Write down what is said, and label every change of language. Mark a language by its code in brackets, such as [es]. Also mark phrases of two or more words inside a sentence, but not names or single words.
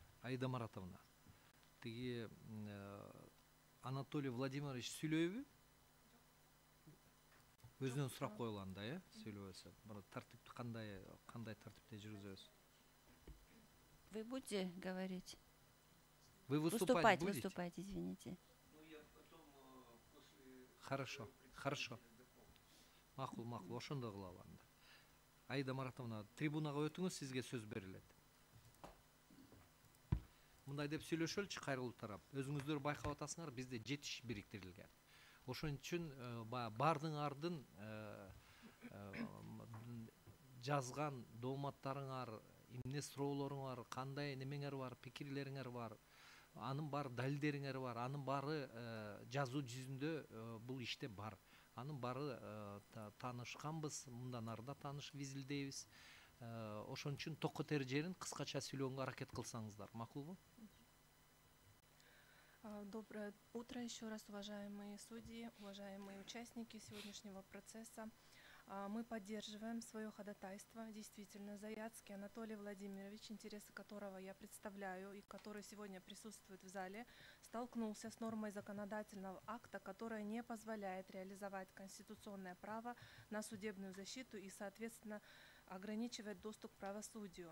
[ky] Аида Маратовна, тиги Анатолий Владимирович сүйлөйбү? Өзүнөн сурап коюлганда, сүйлөбөсө. Тартипти кандай тартипте жүргүзөбүз? [ru] Вы будете говорить? Вы выступать будете? Выступать, извините. Хорошо. [ky] Макул, ошондой кылалы анда. Аида Маратовна, трибунага өтүңүз, сизге сөз берилет. Мындай деп сүйлөшөлүчү кайрылуу тарап. Өзүңүздөр байкап атасыңар, бизде 7 иш бириктирилген. Ошон үчүн бардын ардын жазган дооматтарыңар, эмне суроолоруңар, кандай немеңер бар, пикирлериңер бар, анын баары далилдериңер бар, анын баары жазуу жүзүндө бул иште бар. Анын баары таанышканбыз, мындан ары да таанышып изилдейбиз. Ошон үчүн токотер жерин кыскача сүйлөгөнгө аракет кылсаңыздар, макулбу? [ru] Доброе утро еще раз, уважаемые судьи, уважаемые участники сегодняшнего процесса. Мы поддерживаем свое ходатайство. Действительно, Заяцкий Анатолий Владимирович, интересы которого я представляю и который сегодня присутствует в зале, столкнулся с нормой законодательного акта, которая не позволяет реализовать конституционное право на судебную защиту и, соответственно, ограничивает доступ к правосудию.